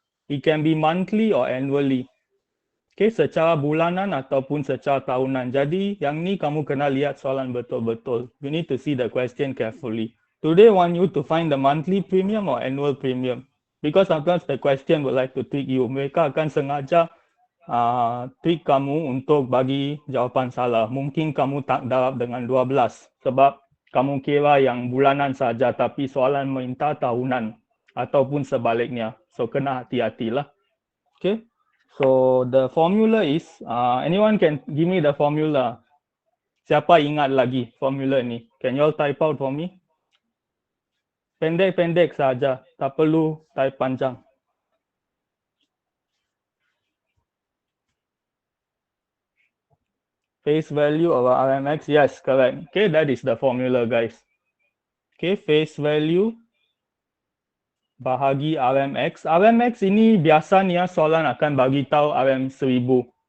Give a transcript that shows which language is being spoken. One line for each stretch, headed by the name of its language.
English: It can be monthly or annually. Okay,
Malay: secara bulanan ataupun secara tahunan. Jadi, yang ni kamu kena lihat soalan betul-betul.
English: You need to see the question carefully. Do they want you to find the monthly premium or annual premium? Because sometimes the question would like to trick you.
Malay: Mereka akan sengaja trick kamu untuk bagi jawapan salah. Mungkin kamu tak darab dengan 12 sebab kamu kira yang bulanan saja tapi soalan minta tahunan ataupun sebaliknya. So, kena hati-hatilah. Okay.
English: So the formula is, anyone can give me the formula?
Malay: Siapa ingat lagi formula ni?
English: Can you all type out for me?
Malay: Pendek-pendek saja, tak perlu type panjang.
English: Face value of RMX, yes, correct. Okay, that is the formula, guys.
Malay: Okay, face value bahagi RMX. RMX ini biasanya soalan akan bagi tahu RM1000.